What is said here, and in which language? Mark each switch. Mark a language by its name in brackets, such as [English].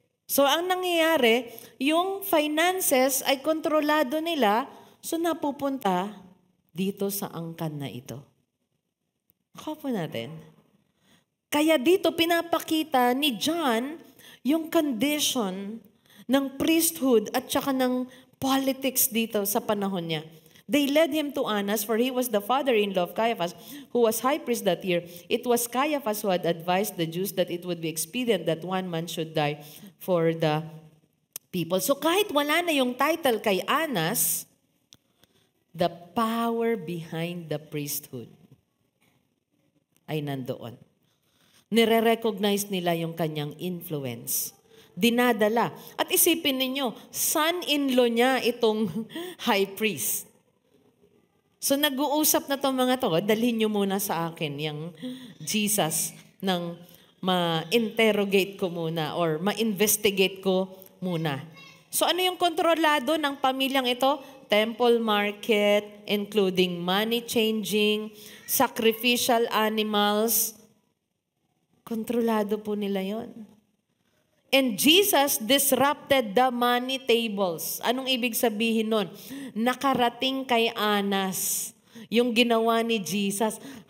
[Filipino] So, ang nangyayari, yung finances ay kontrolado nila, so napupunta dito sa angkan na ito. Kapo natin. Kaya dito pinapakita ni John yung condition ng priesthood at saka ng politics dito sa panahon niya. [English] They led him to Annas, for he was the father-in-law of Caiaphas, who was high priest that year. It was Caiaphas who had advised the Jews that it would be expedient that one man should die for the people. [Filipino] So kahit wala na yung title kay Annas, [English] the power behind the priesthood [Filipino] ay nandoon. Nire-recognize nila yung kanyang influence. Dinadala. At isipin ninyo, son-in-law niya itong high priest. So nag-uusap na itong mga to, dalhin niyo muna sa akin yung Jesus nang ma-interrogate ko muna or ma-investigate ko muna. So ano yung kontrolado ng pamilyang ito? [English] Temple market, including money changing, sacrificial animals. [Filipino] Kontrolado po nila yon. [English] And Jesus disrupted the money tables. [Filipino] Anong ibig sabihin nun? Nakarating kay Anas yung ginawa ni Jesus.